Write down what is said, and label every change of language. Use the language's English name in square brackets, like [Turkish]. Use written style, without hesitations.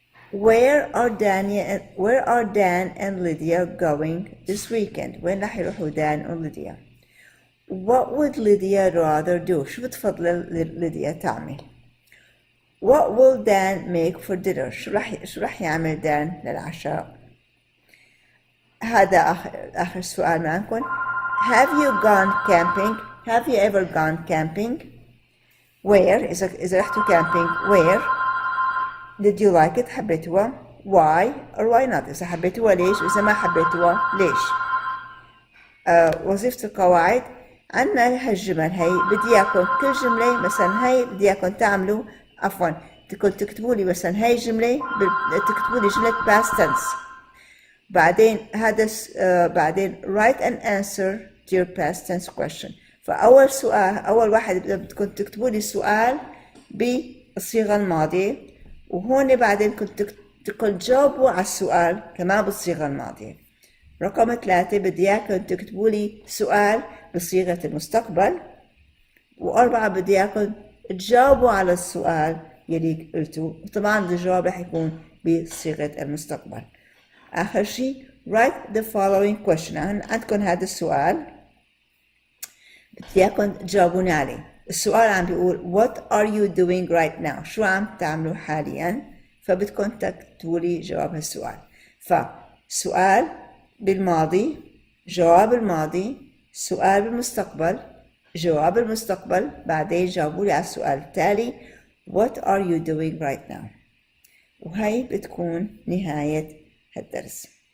[English] Where are Dan and Lydia going this weekend? [Arabic] وين راح يروحوا [English] Dan and Lydia? What would Lydia rather do? [Arabic] شو بتفضل ليديا تعمل؟ [English] What will Dan make for dinner? [Arabic] شو راح يعمل دان للعشاء؟ هذا آخر سؤال معكم. [English] Have you gone camping? Have you ever gone camping? Where? [Arabic] إذا رحتوا [English] camping, where? Did you like it? [Arabic] حبيتوها؟ [English] Why or why not? [Arabic] إذا حبيتوها ليش؟ وإذا ما حبيتوها ليش؟ وظيفة القواعد. عنا هالجمل هي بدي اياكم كل جملة مثلا هي بدي اياكم تعملوا تكتبوا لي مثلا هي جملة تكتبوا لي جملة past tense. بعدين بعدين [English] write an answer to your past tense question. [Arabic] فأول سؤال أول واحد بدكم تكتبوا لي السؤال بالصيغة الماضية وهون بعدين بدكم تجاوبوا على السؤال كمان بالصيغة الماضية. رقم 3 بدي اياكم تكتبوا لي سؤال بصيغة المستقبل. و4 بدي اياكم تجاوبوا على السؤال يلي قلتوه وطبعا الجواب رح يكون بصيغة المستقبل. آخر شيء [English] write the following question. [Arabic] عندكم هذا السؤال بدي اياكم تجاوبوني عليه. السؤال عم بيقول [English] what are you doing right now؟ [Arabic] شو عم تعملوا حاليا؟ فبدكم تكتبوا لي جواب هالسؤال. فسؤال بالماضي، جواب الماضي، سؤال بالمستقبل، جواب المستقبل، بعدين جاوبوا لي على السؤال التالي [English] What are you doing right now؟ [Arabic] وهي بتكون نهاية هالدرس.